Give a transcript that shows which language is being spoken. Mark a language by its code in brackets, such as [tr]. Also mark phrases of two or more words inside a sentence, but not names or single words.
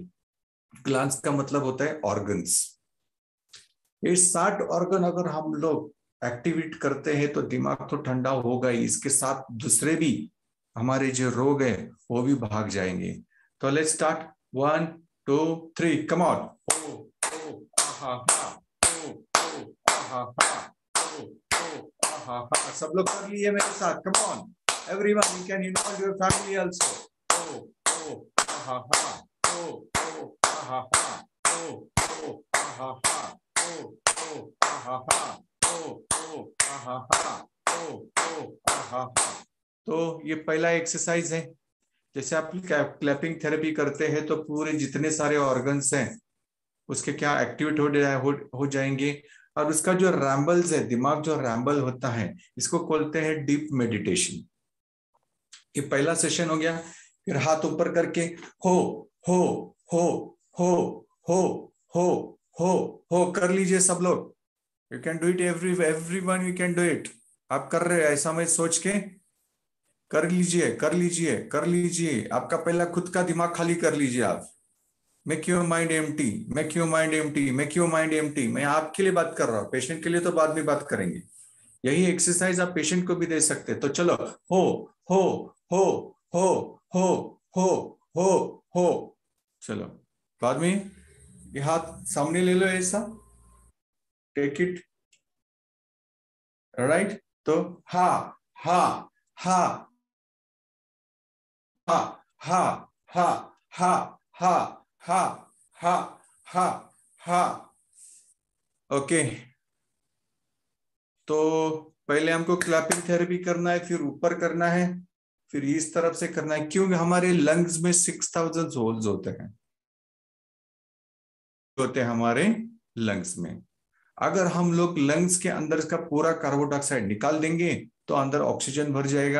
[hi] ग्लैंड्स का मतलब होता है ऑर्गन्स। ये 60 ऑर्गन अगर हम लोग एक्टिवेट करते हैं तो दिमाग तो ठंडा होगा ही, इसके साथ दूसरे भी हमारे जो रोग है वो भी भाग जाएंगे। [en] तो let's start. 1 2 3, come on. ओ ओ आहा हा, ओ ओ आहा हा, ओ ओ आहा हा। [hi] सब लोग कर लिए मेरे साथ, [en] come on everyone, you can involve your family also. ओ ओ आहा हा, ओ ओ आहा हा, ओ ओ आहा हा, ओ ओ आहा हा, ओ ओ आहा हा, ओ ओ आहा हा। [hi] तो ये पहला एक्सरसाइज है। जैसे आप [en] clapping therapy [hi] करते हैं तो पूरे जितने सारे ऑर्गन्स हैं उसके क्या एक्टिवेट हो जाएंगे। और उसका जो रैम्बल्स है, दिमाग जो रैम्बल होता है, इसको बोलते हैं [en] deep meditation. [hi] ये पहला सेशन हो गया। फिर हाथ ऊपर करके हो हो हो हो हो हो हो हो कर लीजिए सब लोग। [en] you can do it, everyone you can do it. [hi] आप कर रहे हैं ऐसा मैं सोच के, कर लीजिए कर लीजिए कर लीजिए। आपका पहला खुद का दिमाग खाली कर लीजिए आप। [en] make your mind empty, make your mind empty, make your mind empty. [hi] मैं आपके लिए बात कर रहा हूँ, पेशेंट के लिए तो बाद में बात करेंगे। यही एक्सरसाइज आप पेशेंट को भी दे सकते हैं। तो चलो, हो हो हो हो हो हो हो हो। चलो, बाद में ये हाथ सामने ले लो ऐसा, [en] take it, right. तो हा हा हा हा हा हा हा हा हा हा हा हा। [hi] ओके, तो पहले हमको [en] clapping therapy [hi] करना है, फिर ऊपर करना है, फिर इस तरफ से करना है, क्योंकि हमारे लंग्स में 6000 होल्स होते हैं हमारे लंग्स में। अगर हम लोग लंग्स के अंदर का पूरा [en] carbon dioxide [hi] निकाल देंगे तो अंदर ऑक्सीजन भर जाएगा।